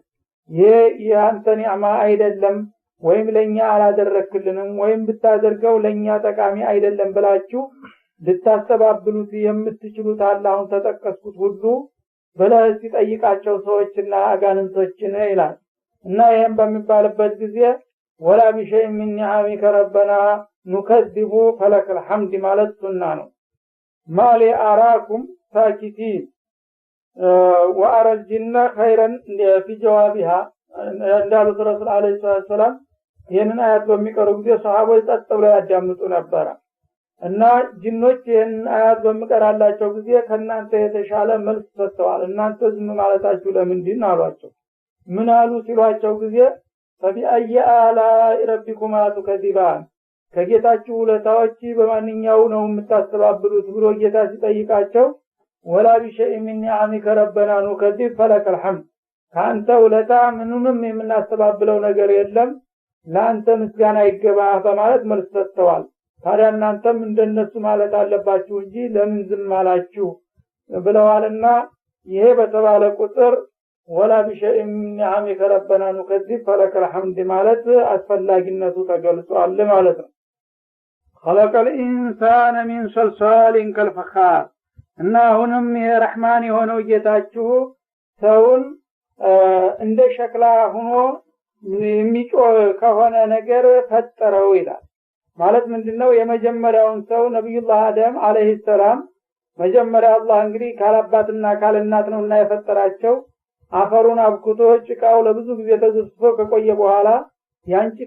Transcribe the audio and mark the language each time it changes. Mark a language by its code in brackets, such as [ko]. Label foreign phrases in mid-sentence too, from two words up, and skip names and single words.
[am] ይሄ ያንተ ኒዕማ አይደለም ወይም ለኛ አላደረክልንም ወይም ብታደርገው ለኛ ጠቃሚ አይደለም ብላችሁ ልታስተባብሉት የምትችሉት አላህን ተጠቀስኩት ሁሉ በላይ ሲጠይቃቸው ሰዎችና አጋንንቶችን ይላል። እና ይሄን በሚባልበት ጊዜ [ar] ولا بشيء من نعمك ربنا نكذب فلك الحمد [am] ማለት ሱና ነው። [ar] ما لي أراكم ساكتين وأرى الجن خيرا في جوابها [am] እንዳሉት ረሱል [ar] عليه السلام [am] ይሄንን አያት በሚቀሩ ጊዜ ሰሃቦች ጸጥ ብለው ያዳምጡ ነበር እና ጅኖች ይሄን አያት በሚቀራላቸው ጊዜ ከናንተ የተሻለ መልስ ሰጥተዋል እናንተ ዝም ማለታችሁ ለምንድን አሏቸው ምን አሉ ሲሏቸው ጊዜ [ar] فبأي آلاء ربكما تكذبان [am] ከጌታችሁ ውለታዎች በማንኛው ነው የምታስተባብሉት ብሎ ጌታ ሲጠይቃቸው [ar] ولا بشيء من نعمك ربنا نكذب فلك [am] الحمد ካንተ ውለታ ምንንም የምናስተባብለው ነገር የለም ላንተ ምስጋና ይገባህ በማለት መልስ ሰጥተዋል ታዲያ እናንተም እንደነሱ ማለት አለባችሁ እንጂ ለምን ዝም አላችሁ ብለዋልና ይሄ በተባለ ቁጥር [ar] ولا بشيء من نعمك ربنا نكذب فلك [am] الحمد ማለት አስፈላጊነቱ ተገልጿል ማለት ነው [ar] خلق الانسان من صلصال كالفخار [am] እና አሁንም የረህማን የሆነው ጌታችሁ ሰውን እንደ ሸክላ ሆኖ የሚጮህ ከሆነ ነገር ፈጠረው ይላል ማለት ምንድነው የመጀመሪያውን ሰው ነብዩላህ አደም [ar] عليه السلام [am] መጀመሪያ አላህ እንግዲህ ካላባትና ካልናት ነውና የፈጠራቸው አፈሩን አብኩቶ ጭቃው ለብዙ ጊዜ ተዘፍቶ ከቆየ በኋላ ያን ጭቃ